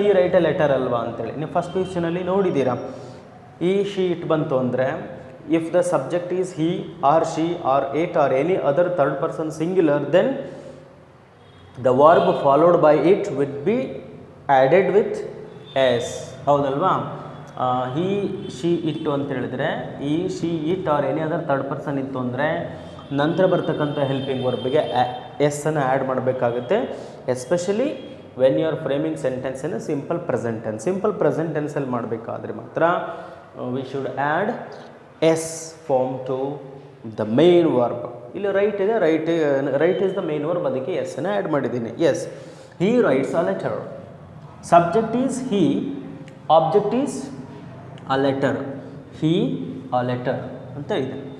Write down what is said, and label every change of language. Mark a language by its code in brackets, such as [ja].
[en] he write a letter [kn] ಅಲ್ವಾ ಅಂತೇಳಿ ನೀವು ಫಸ್ಟ್ ಕ್ವೆಶ್ಚನಲ್ಲಿ ನೋಡಿದ್ದೀರಾ. [en] he, she, it [kn] ಬಂತು ಅಂದರೆ [en] If the subject is he or she or it or any other third person singular, then the verb followed by it would be added with s. [kn] ಹೌದಲ್ವಾ? he, she, it ಅಂತ ಹೇಳಿದ್ರೆ he, she, it R any other third person ಇತ್ತು ಅಂದರೆ ನಂತರ ಬರ್ತಕ್ಕಂಥ helping ವರ್ಬ್ಗೆ ಎಸ್ಸನ್ನು add ಮಾಡಬೇಕಾಗುತ್ತೆ. [en] Especially when you are framing sentence in simple present tense. Simple present ಟೆನ್ಸಲ್ಲಿ [kn] ಮಾಡಬೇಕಾದ್ರೆ ಮಾತ್ರ [en] We should add s form to the main verb. [kn] ಇಲ್ಲಿ right ಇದೆ, [en] write is the main verb, [kn] ಅದಕ್ಕೆ ಎಸ್ಸನ್ನು ಆ್ಯಡ್ ಮಾಡಿದ್ದೀನಿ. [en] S, he writes a letter. Subject is he, object is a letter. he a letter [kn] ಅಂತ ಇದೆ.